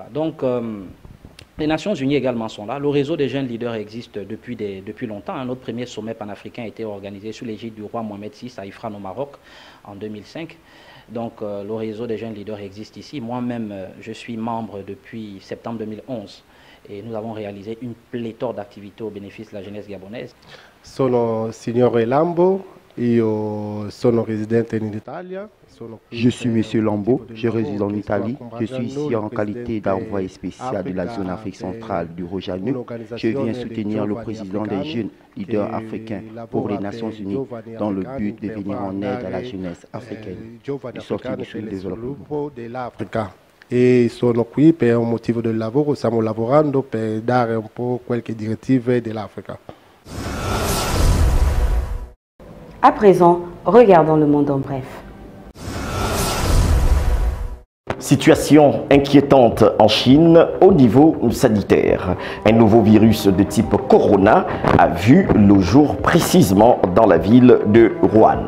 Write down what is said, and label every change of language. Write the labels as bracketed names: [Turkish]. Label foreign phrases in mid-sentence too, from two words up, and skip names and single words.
[French] Donc, les Nations Unies également sont là. Le réseau des jeunes leaders existe depuis longtemps. Notre premier sommet panafricain a été organisé sous l'égide du roi Mohamed VI à Ifrane au Maroc en 2005. Donc, le réseau des jeunes leaders existe ici. Moi-même, je suis membre depuis septembre 2011 et nous avons réalisé une pléthore d'activités au bénéfice de la jeunesse gabonaise. [Italian] Sono Signore Lambo, io sono residente in Italia. [French] Je suis M. Lambo, je réside en Italie. Je suis ici en qualité d'envoyé spécial de la zone Afrique centrale du Rojalnu. Je viens soutenir le président des jeunes leaders africains pour les Nations Unies dans le but de venir en aide à la jeunesse africaine de sortir du sous-développement. [Italian] E sono qui per un motivo del lavoro, stiamo lavorando per dare un po' qualche direttive dell'Africa. [French] À présent, regardons le monde en bref. Situation inquiétante en Chine au niveau sanitaire. Un nouveau virus de type Corona a vu le jour précisément dans la ville de Wuhan.